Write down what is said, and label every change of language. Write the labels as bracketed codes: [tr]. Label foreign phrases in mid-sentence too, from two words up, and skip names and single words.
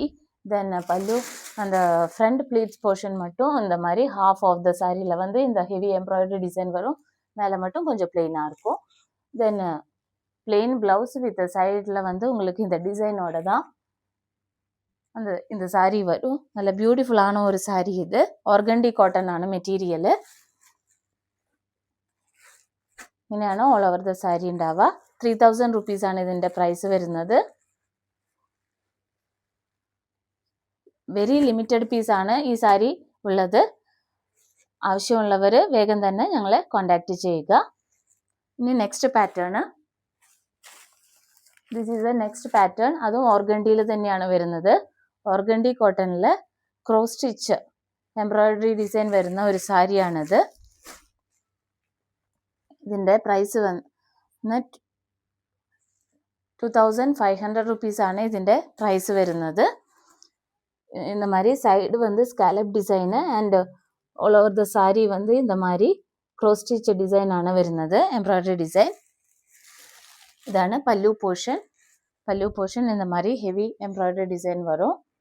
[ta] தென் பல்லு அந்த [en] front pleats portion [ta] மட்டும் இந்த மாதிரி [en] half of the sareeil [ta] இந்த [en] heavy embroidery design [ta] வரும். மேலே மட்டும் கொஞ்சம் பிளெயினாக இருக்கும். தென் [en] plain blouse with sideil [ta] உங்களுக்கு இந்த டிசைனோட தான் இந்த சாரீ வரும். நல்ல பியூட்டிஃபுல்லான ஒரு சாரீ. இது [en] organdy cottonana material. [ml] ഇങ്ങനെയാണ് [en] all over the saree [ml] ഉണ്ടാവുക. 3000 റുപ്പീസാണ് ഇതിൻ്റെ പ്രൈസ് വരുന്നത്. [en] very limited piecanu [ml] ഈ സാരി ഉള്ളത്. ആവശ്യമുള്ളവർ വേഗം തന്നെ ഞങ്ങളെ കോണ്ടാക്ട് ചെയ്യുക. ഇനി [en] next pattern. This is the next pattern. [ml] അതും ഓർഗണ്ടിയിൽ തന്നെയാണ് വരുന്നത്. [en] organdy cottonil cross stitch embroidery design [ml] വരുന്ന ഒരു സാരിയാണിത്. ഇതിൻ്റെ പ്രൈസ് 2500 റുപ്പീസാണ് ഇതിൻ്റെ പ്രൈസ് വരുന്നത്. [ta] இந்த மாதிரி [en] side scallop design and all over the saree [ta] இந்த மாதிரி [en] cross stitch designana [ta] வருന്നത്, [en] embroidery design. [ta] இதான பல்லு போர்ஷன் இந்த மாதிரி [en] heavy embroidery design [ta] வரும்.